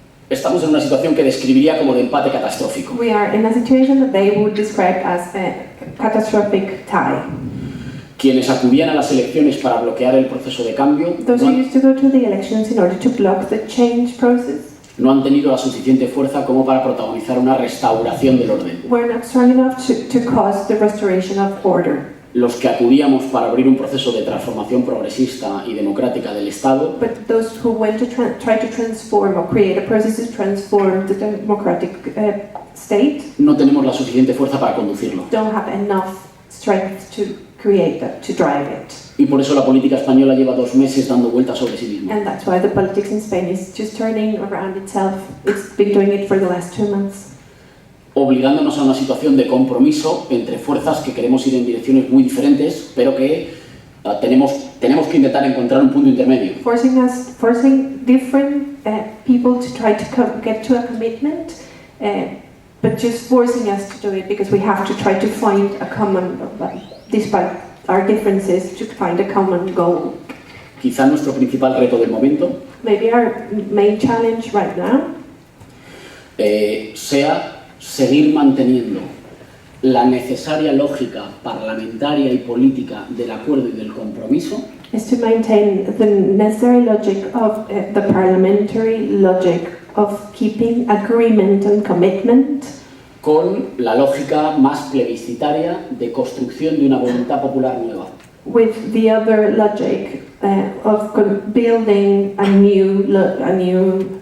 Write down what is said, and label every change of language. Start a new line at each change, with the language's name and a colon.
Spanish: Estamos en una situación que describiría como de empate catastrófico.
English: We are in a situation that they would describe as a catastrophic tie.
Spanish: Quienes acudían a las elecciones para bloquear el proceso de cambio
English: Those who used to go to the elections in order to block the change process
Spanish: no han tenido la suficiente fuerza como para protagonizar una restauración del orden.
English: were not strong enough to cause the restoration of order.
Spanish: Los que acudíamos para abrir un proceso de transformación progresista y democrática del Estado
English: But those who went to try to transform or create a process to transform the democratic state
Spanish: no tenemos la suficiente fuerza para conducirlo.
English: don't have enough strength to create that, to drive it.
Spanish: Y por eso la política española lleva 2 meses dando vueltas sobre sí misma.
English: And that's why the politics in Spain is just turning around itself. It's been doing it for the last 2 months.
Spanish: Obligándonos a una situación de compromiso entre fuerzas que queremos ir en direcciones muy diferentes, pero que tenemos que intentar encontrar un punto intermedio.
English: Forcing different people to try to get to a commitment, but just forcing us to do it because we have to try to find a common, despite our differences, to find a common goal.
Spanish: Quizá nuestro principal reto del momento
English: Maybe our main challenge right now
Spanish: sea seguir manteniendo la necesaria lógica parlamentaria y política del acuerdo y del compromiso
English: is to maintain the necessary logic of the parliamentary logic of keeping agreement and commitment
Spanish: con la lógica más plebiscitaria de construcción de una voluntad popular nueva.
English: with the other logic of building a new